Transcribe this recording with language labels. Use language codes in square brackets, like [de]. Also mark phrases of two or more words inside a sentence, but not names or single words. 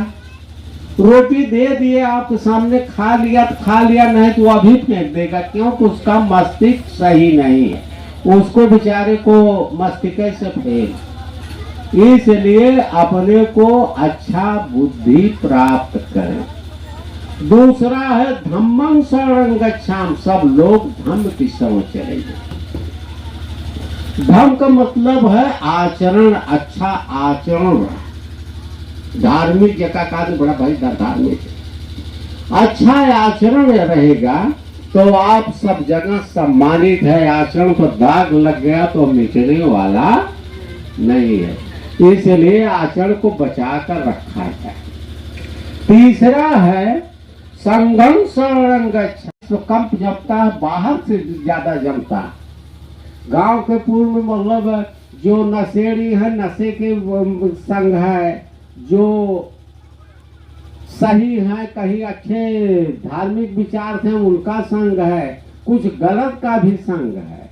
[hi] रोटी दे दिए आपके सामने, खा लिया तो खा लिया, नहीं तो वह भी फेंक देगा, क्योंकि उसका मस्तिष्क सही नहीं है, उसको बेचारे को मस्तिष्क से फेल। इसलिए अपने को अच्छा बुद्धि प्राप्त करें। दूसरा है [pi] धम्मं शरणं गच्छामि। [hi] सब लोग धम्म की शरण चलेंगे। धम्म का मतलब है आचरण, अच्छा आचरण। धार्मिक जगह का बड़ा भाई धार्मिक है, अच्छा आचरण रहेगा तो आप सब जगह सम्मानित है। आचरण पर दाग लग गया तो मिटने वाला नहीं है, इसलिए आचरण को बचाकर रखा है। तीसरा है [pi] संघं शरणं गच्छामि। [hi] तो कम जमता है, बाहर से ज्यादा जमता है। गांव के पूर्व में मतलब जो नशेड़ी है, नशे के संघ है, जो सही है, कहीं अच्छे धार्मिक विचार थे उनका संग है, कुछ गलत का भी संग है।